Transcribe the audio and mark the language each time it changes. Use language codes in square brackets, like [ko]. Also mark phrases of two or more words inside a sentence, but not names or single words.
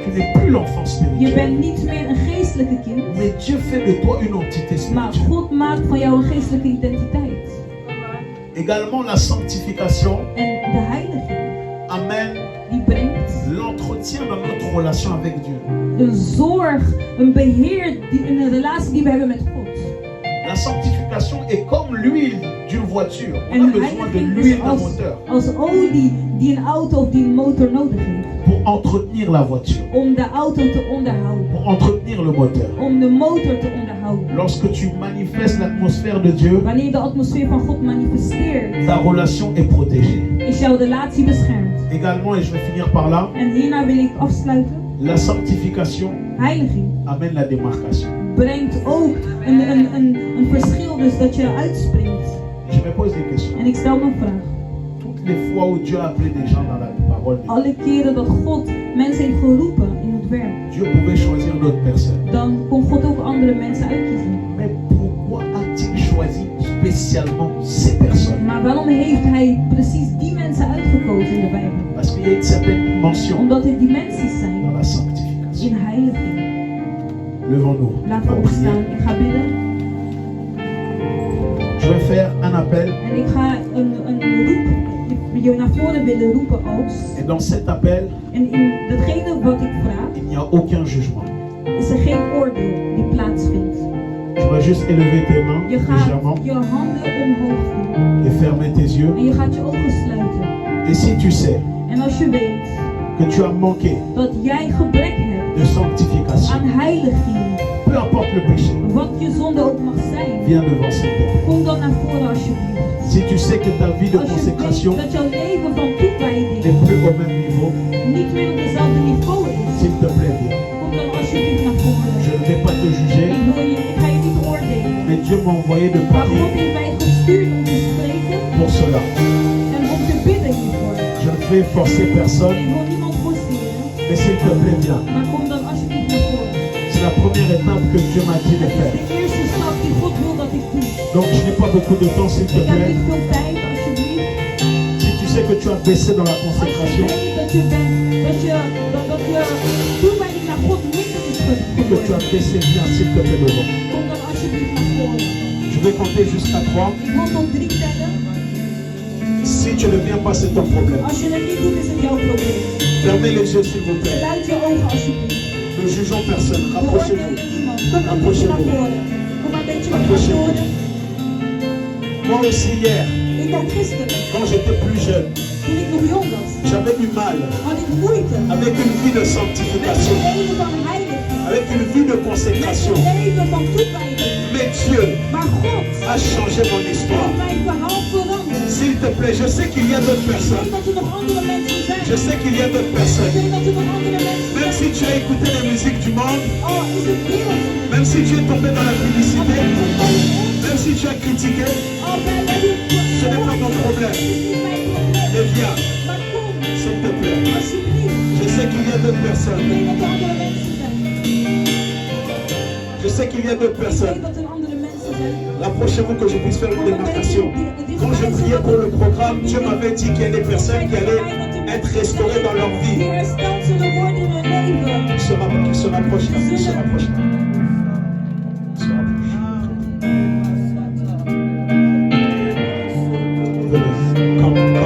[fr] Tu n'es plus l'enfant Je spirituel. [nl] bent niet meer een geestelijke kind, [fr] Mais Dieu fait de toi une entité [nl] maar [fr] spirituelle. [nl] God maakt van jou een geestelijke identiteit. [fr] Également, la sanctification [nl] En de heiliging, [fr] amène [nl] die brengt [fr] l'entretien dans notre relation avec Dieu. [nl] een zorg, een beheer, een relatie die we hebben met God. [fr] La sanctification est comme l'huile d'une voiture. On a [nl] En [fr] besoin de [nl] heiliging [fr] l'huile [nl] is [fr] d'un moteur [nl] als olie die een auto of die een motor nodig heeft. [fr] pour entretenir la voiture, [nl] Om de auto te onderhouden. [fr] pour entretenir le moteur. [nl] Om de motor te onderhouden. [fr] Lorsque tu manifestes l'atmosphère de Dieu, [nl] Wanneer de atmosfeer van God manifesteert, [fr] ta relation est protégée. [nl] is jouw relatie beschermd. [fr] Également, et je vais finir par là, [nl] En hierna wil ik afsluiten. [fr] la sanctification [nl] Heiliging [fr] amène la démarcation. [nl] brengt ook een verschil, dus dat je uitspringt. [fr] Je me pose des questions. [nl] En ik stel me een vraag. [fr] Toutes les fois où Dieu a appelé des gens dans la parole de Dieu, [nl] Alle keren dat God mensen heeft geroepen in het werk, [fr] Dieu pouvait choisir d'autres personnes. [nl] dan kon God ook andere mensen uitkiezen. [fr] Mais pourquoi a-t-il choisi spécialement ces personnes? [nl] Maar waarom heeft hij precies die mensen uitgekozen in de Bijbel? [fr] Parce qu'il y a une certaine dimension [nl] Omdat er dimensies zijn [fr] dans la sanctification. [nl] in heiliging. [fr] Levons-nous. [nl] Laten we [fr] On va prier. [nl] opstaan. Ik ga bidden. [fr] Je vais faire un appel. [nl] En ik ga een roep je naar voren willen roepen als. [fr] Et dans cet appel, [nl] En in datgene wat ik vraag, [fr] il n'y a aucun jugement. [nl] is er geen oordeel die plaatsvindt. [fr] Tu vas juste élever tes mains [nl] Je gaat [fr] légèrement [nl] je handen omhoog doen. [fr] et fermer tes yeux. [nl] En je gaat je ogen sluiten. [fr] Et si tu sais [nl] En als je weet [fr] que tu as manqué [nl] dat jij gebrek hebt [fr] de sanctification, [nl] aan heiliging, [fr] peu importe le péché, [nl] wat je zonde ook mag zijn, [fr] viens devant s'il te plaît. [nl] kom dan naar voren alsjeblieft. [fr] Si tu sais que ta vie de [nl] Als je [fr] consécration [nl] weet dat jouw leven van toewijding [fr] n'est plus au même niveau, [nl] niet meer op dezelfde niveau is, [fr] s'il te plaît, viens. [nl] kom dan alsjeblieft naar voren. [fr] Je ne vais pas te juger, [nl] Ik ga je niet oordelen. [fr] mais Dieu m'a envoyé de [nl] Maar God [fr] parler [nl] heeft mij gestuurd om te spreken [fr] pour cela. [nl] en om te bidden hiervoor. [fr] Je ne vais forcer personne, [nl] Ik wil niemand forceren, [fr] mais s'il te plaît, viens. [nl] maar kom dan alsjeblieft naar voren. [fr] C'est la première étape que Dieu m'a dit de [nl] Het is [fr] faire. [nl] de eerste stap die God wil dat ik doe. [fr] Donc je n'ai pas beaucoup de temps, s'il te [nl] Ik heb [fr] plaît. [nl] niet veel tijd, alsjeblieft. [fr] Si tu sais que tu as baissé dans la [nl] Als je [fr] consécration, [nl] weet dat je toewijding naar God minder is [fr] que tu [nl] geworden, [fr] as baissé, viens, s'il te plaît, devant. [nl] kom dan alsjeblieft naar voren. [fr] Je vais compter jusqu'à 3. [nl] Ik wil tot 3 tellen. [fr] Si tu ne viens pas, c'est ton problème. [nl] Als je het niet doet, is het jouw probleem. [fr] Fermez les yeux, s'il vous plaît. [nl] Sluit je ogen alsjeblieft. [fr] Ne jugeons personne. [nl] We [fr] Rapprochez-vous. [nl] oordelen niemand. Kom een beetje naar voren. Kom een beetje naar voren. [fr] Moi aussi, hier, [nl] Ik dacht gisteren, [fr] quand j'étais plus jeune, [nl] toen ik nog jong was, [fr] j'avais du mal [nl] had ik moeite [fr] avec une vie de [nl] met [fr] sanctification. [nl] het leven van heiliging. [fr] avec une vie de consécration. [nl] Met een leven van toewijding. [fr] Mais Dieu [nl] Maar God [fr] a changé mon histoire. [nl] heeft mijn verhaal veranderd. [fr] S'il te plaît, je sais qu'il y a d'autres [nl] Ik [fr] personnes. [nl] weet dat er nog andere mensen zijn. [fr] Je sais qu'il y a d'autres [nl] Ik [fr] personnes. [nl] weet dat er nog andere mensen [fr] Même [nl] zijn. [fr] si tu as écouté la musique du monde, [nl] Oh, is het wereld? [fr] même si tu es tombé dans la publicité, Oh, même si tu as critiqué, [nl] wij hebben [fr] ce n'est pas mon problème. [nl] Het is niet mijn probleem. [fr] Mais viens, [nl] Maar kom, [fr] s'il te plaît. [nl] alsjeblieft. [fr] Je sais qu'il y a d'autres [nl] Ik [fr] personnes. [nl] weet dat er andere mensen zijn. [fr] Je sais qu'il y a d'autres [nl] Ik weet [fr] personnes. [nl] dat er andere mensen zijn. [fr] Rapprochez-vous que je puisse faire une démarcation. Quand je priais pour le programme, Dieu m'avait dit qu'il y a des personnes qui allaient être restaurées dans leur [nl] Die [fr] vie. [nl] hersteld zullen worden in hun leven. [fr] Il se rapproche là, il se rapproche là. Il se rapproche. Venez, come.